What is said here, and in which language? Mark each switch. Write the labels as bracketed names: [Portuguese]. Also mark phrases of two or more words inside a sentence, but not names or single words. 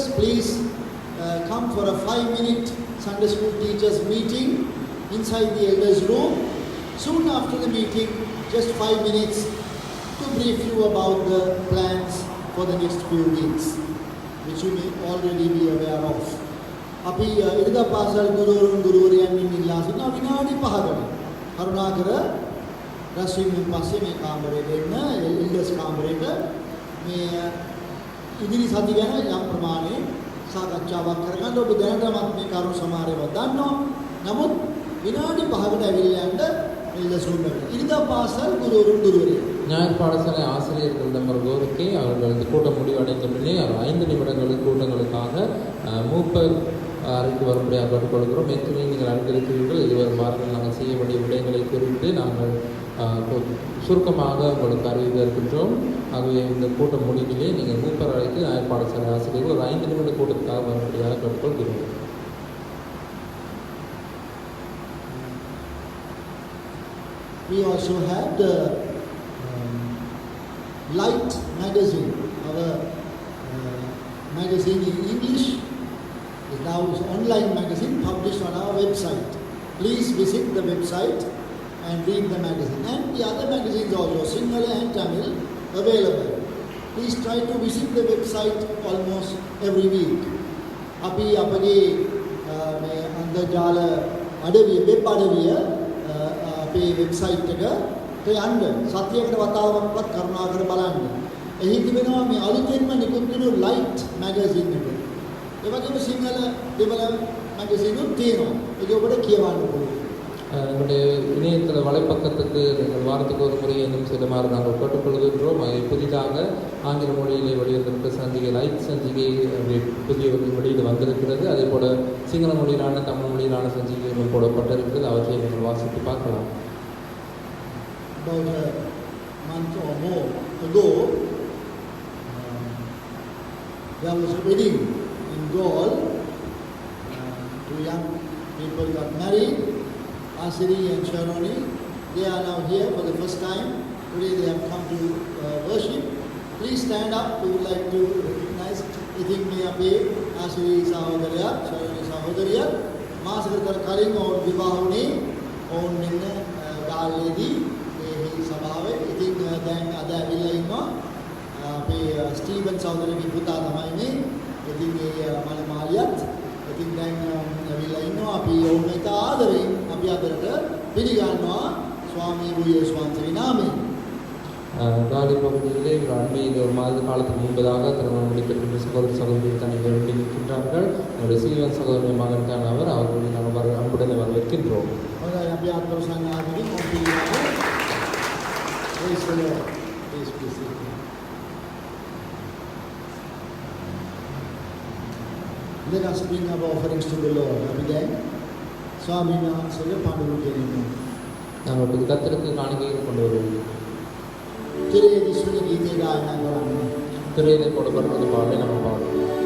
[English] Please come for a 5-minute Sunday school teachers meeting inside the elders room. Soon after the meeting, just 5 minutes to brief you about the plans for the next few weeks, which you may already be aware of. [Sinhala] අපි ඉරිදා පාසල් ගුරුවරුන් ගුරුවරියන් ඉල්ලා සිටින විනාඩි 5කට කරුණාකර රැස්වීමෙන් පස්සේ මේ කාමරයට එන්න එල්ඩර්ස් කාමරයට මේ ඉදිරි සති ගැන යම් ප්‍රමාණයක් සාකච්ඡාවක් කරගන්න. ඔබ දැනටමත් මේ කරුණු සමහරව දන්නවා. නමුත් විනාඩි 5කට ඇවිල්ලා යන්න [English] elders room [Sinhala] එකට. ඉරිදා පාසල් ගුරුවරුන් ගුරුවරියන් [Tamil] ஞாயிறு பாடசாலை ஆசிரியர்களிடம் வருவோருக்கு அவர்கள் இந்த கூட்டம் முடிவடைந்தவுடனே 5 நிமிடங்கள் கூட்டங்களுக்காக மூப்பர் அறைக்கு வரும்படியாக கேட்டுக்கொள்கிறோம். ஏற்கனவே நீங்கள் அறிந்திருக்கிறீர்கள். இதுவரும் வாரங்கள் நாங்கள் செய்ய வேண்டிய விடயங்களை குறித்து நாங்கள் சுருக்கமாக உங்களுக்கு அறிவிக்க இருக்கின்றோம். ஆகவே இந்த கூட்டம் முடிவிலே நீங்கள் மூப்பர் அறைக்கு ஞாயிறு பாடசாலை ஆசிரியர்கள் ஒரு 5 நிமிட கூட்டத்துக்காக வரும்படியாக கேட்டுக்கொள்கிறோம். [English] We also have the Light magazine. Our magazine in English is now an online magazine published on our website. Please visit the website and read the magazine. And the other magazines also, Sinhala and Tamil, available. Please try to visit the website almost every week. [Sinhala] අපි අපගේ මේ අන්තර්ජාල අඩවිය වෙබ් අඩවිය අපේ වෙබ්සයිට් එක යන්න සතියකට වතාවක්වත් කරුණාකර බලන්න. එහි තිබෙනවා මේ අලුතෙන්ම නිකුත් වෙන [English] Light magazine [Sinhala] එක. ඒ වගේම සිංහල දෙමළ මැගසින් උත් තියෙනවා. ඒක ඔබට කියවන්න පුළුවන්. [Tamil] எங்களுடைய இணையத்தில் வலைப்பக்கத்துக்கு நீங்கள் வாரத்துக்கு ஒரு முறை இன்னும் செல்லுமாறு நாங்கள் கேட்டுக்கொள்கின்றோம். புதிதாக ஆங்கில மொழியிலே வெளியிட்டிருக்கிற சஞ்சிகை லைட் சஞ்சிகை புதிய வெளியில் வந்திருக்கிறது. அதே போல் சிங்கள மொழியிலான தமிழ் மொழியிலான சஞ்சிகைகளும் போடப்பட்டிருக்கிறது. அவற்றை நீங்கள் வாசித்து பார்க்கலாம். [English] About a month or more ago, there was a wedding in Gaul. Two young people got married, Asiri and Sharoni. They are now here for the first time. Today they have come to worship. Please stand up. We would like to recognize [Sinhala] ඉතින් මේ අපේ ආසිරි සහෝදරයා, Sharoni සහෝදරිය මාසකට කලින් ඔවුන් විවාහ වුණේ. ඔවුන් මෙන්න ගාල්ලේදී සභාවේ. ඉතින් දැන් අද ඇවිල්ලා ඉන්නවා අපේ ස්ටීවන් සහෝදරගේ පුතා තමයි මේ. ඉතින් මේ මලමාලියත් ඉතින් දැන් ඇවිල්ලා ඉන්නවා. අපි ඔවුන් ඉත ආදරෙන් අපි අදට පිළිගන්නවා ස්වාමී වූ යේසුස් වහන්සේගේ නාමයෙන්. [Tamil] காலி பகுதியிலே ஒரு அண்மையில் ஒரு மாத காலத்துக்கு முன்பதாக திருமணம் முடிக்கப்பட்ட சகோதர சகோதரி தனிகள் இருக்கின்றார்கள். என்னுடைய சீவன் சகோதரி மகன் தான் அவர்களை நாங்கள் அன்புடனே வரவேற்கின்றோம். [Sinhala] හොඳයි අපි අත්පොරසන් ආදින් ඔපිලියෝ [English] praise the Lord. [Sinhala] Please. [English] Let us bring our offerings to the Lord. [Sinhala] අපි දැන් ස්වාමීන් වහන්සේගේ පඬුරු ගෙනියමු. [Tamil] நாங்கள் கர்த்தருக்கு காணிக்கையை கொண்டு வருவோம். [Sinhala] තිරේ දිස්වන ගීතය ගායනා කරන්න. [Tamil] திரையிலே போடப்படுறது பாடலை நம்ம பாடுவோம்.